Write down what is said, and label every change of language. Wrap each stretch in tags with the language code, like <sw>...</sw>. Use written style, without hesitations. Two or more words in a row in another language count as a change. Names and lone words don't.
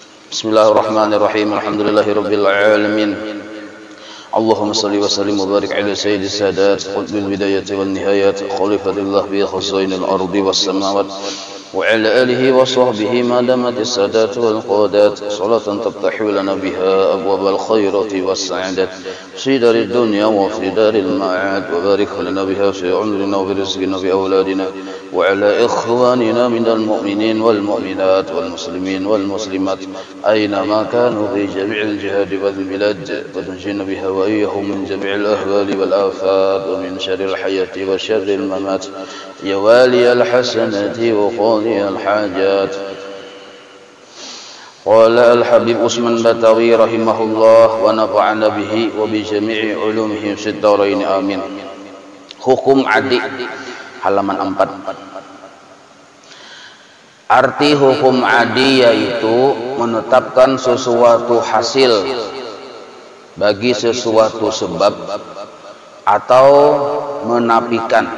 <ar>بسم الله الرحمن الرحيم. الحمد لله رب العالمين. اللهم صل وسلم وبارك على سيد السادات قطب البدايات والنهايات خليفة الله بخزائن الأرض والسماوات وعلى آله وصحبه ما دامت السادات والقادات صلاة تفتح لنا بها أبواب الخيرات والسعادات في دار الدنيا وفي دار المعاد وبارك لنا بها في عمرنا وبرزقنا وبأولادنا وعلى إخواننا من المؤمنين والمؤمنات والمسلمين والمسلمات أينما كانوا في جميع الجهاد والبلاد وتنجينا بها وإياهم من جميع الأحوال والآفات ومن شر الحياة وشر الممات يا ولي الحسنات وقاضي الحاجات. قال الحبيب عثمان بتاوي رحمه الله ونفعنا به وبجميع علومه في الدارين آمين.</ar> <id>Hukum adi halaman 4. Arti hukum adi yaitu menetapkan sesuatu hasil bagi sesuatu sebab atau menafikan.</id>